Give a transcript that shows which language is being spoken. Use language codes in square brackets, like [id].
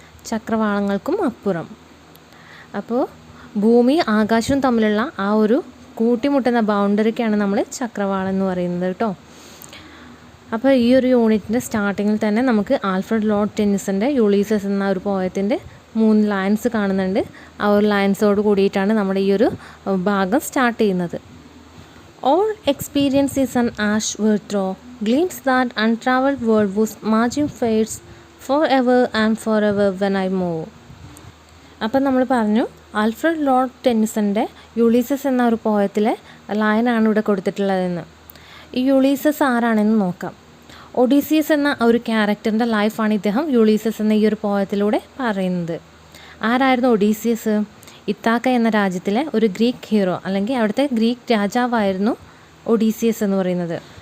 [ml] ചക്രവാളങ്ങൾക്കും അപ്പുറം. അപ്പോൾ ഭൂമി ആകാശവും തമ്മിലുള്ള ആ ഒരു കൂട്ടിമുട്ടുന്ന ബൗണ്ടറിക്കാണ് നമ്മൾ ചക്രവാളം എന്ന് പറയുന്നത് കേട്ടോ. അപ്പോൾ ഈ ഒരു യൂണിറ്റിൻ്റെ സ്റ്റാർട്ടിങ്ങിൽ തന്നെ നമുക്ക് ആൽഫ്രഡ് ലോർഡ് ടെന്നിസൻ്റെ യുളീസസ് എന്ന ഒരു പോയത്തിൻ്റെ 3 ലൈൻസ് കാണുന്നുണ്ട്. ആ ഒരു ലൈൻസോട് കൂടിയിട്ടാണ് നമ്മുടെ ഈ ഒരു ഭാഗം സ്റ്റാർട്ട് ചെയ്യുന്നത്. [en] All experience is an ash were through, gleams that untraveled world whose margin fades forever and forever when I move. [ml] അപ്പം നമ്മൾ പറഞ്ഞു ആൽഫ്രഡ് ലോർഡ് ടെന്നിസൻ്റെ യുളീസസ് എന്ന ഒരു പോയത്തിലെ ലൈനാണ് ഇവിടെ കൊടുത്തിട്ടുള്ളതെന്ന്. ഈ യുളീസസ് ആരാണെന്ന് നോക്കാം. ഒഡീസിയസ് എന്ന ഒരു ക്യാരക്ടറിൻ്റെ ലൈഫാണ് ഇദ്ദേഹം യുളീസസ് എന്ന ഈ ഒരു പോയത്തിലൂടെ പറയുന്നത്. ആരായിരുന്നു ഒഡീസിയസ്? ഇത്താക്ക എന്ന രാജ്യത്തിലെ ഒരു ഗ്രീക്ക് ഹീറോ, അല്ലെങ്കിൽ അവിടുത്തെ ഗ്രീക്ക് രാജാവായിരുന്നു ഒഡീസിയസ് എന്ന് പറയുന്നത്.